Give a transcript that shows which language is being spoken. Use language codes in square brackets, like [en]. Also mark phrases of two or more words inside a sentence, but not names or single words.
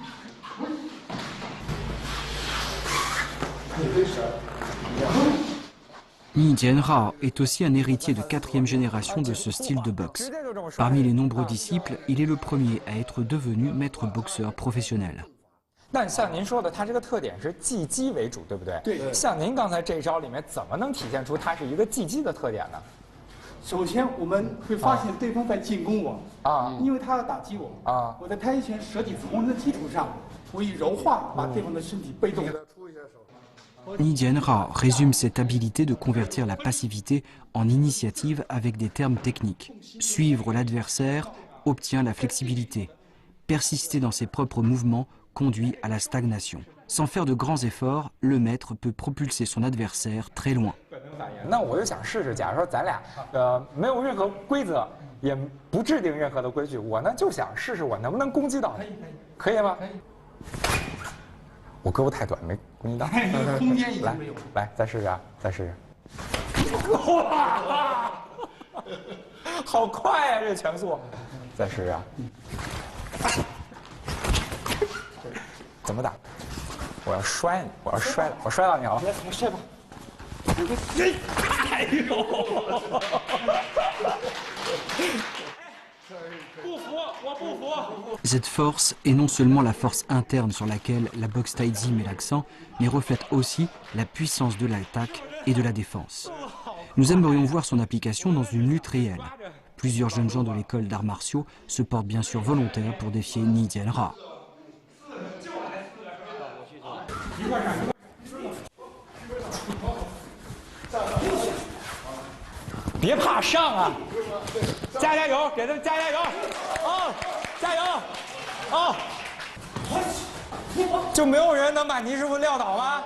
[fr] Ni Jianhao est aussi un héritier de 4e génération de ce style de boxe. Parmi les nombreux disciples, il est le premier à être devenu maître boxeur professionnel. [zh] 但像您说的，它这个特点是技击为主，对不对？对。像您刚才这一招里面，怎么能体现出它是一个技击的特点呢？首先，我们会发现对方在进攻我因为他要打击我我在太极拳舍己从人的基础上，我以柔化把对方的身体被动。 [fr] Ni Jianhao résume cette habilité de convertir la passivité en initiative avec des termes techniques. Suivre l'adversaire obtient la flexibilité. Persister dans ses propres mouvements conduit à la stagnation. Sans faire de grands efforts, le maître peut propulser son adversaire très loin. [zh] 那我就想试试，假如说咱俩没有任何规则，也不制定任何的规矩，我呢就想试试我能不能攻击到你，可以吗？我胳膊太短，没攻击到。空间已经没有。来，再试试啊，再试试。哇，好快啊，这拳速！再试试啊。怎么打？我要摔你！我要摔了！我摔到你了！来，摔吧！哎呦！不服，我不服！ [fr] Cette force est non seulement la force interne sur laquelle la boxe taïzi met l'accent, mais reflète aussi la puissance de l'attaque et de la défense. Nous aimerions voir son application dans une lutte réelle. Plusieurs jeunes gens de l'école d'arts martiaux se portent bien sûr volontaires pour défier Ni Jianhao. [zh] 别怕上啊！加油，给他们加油！加油！就没有人能把倪师傅撂倒吗？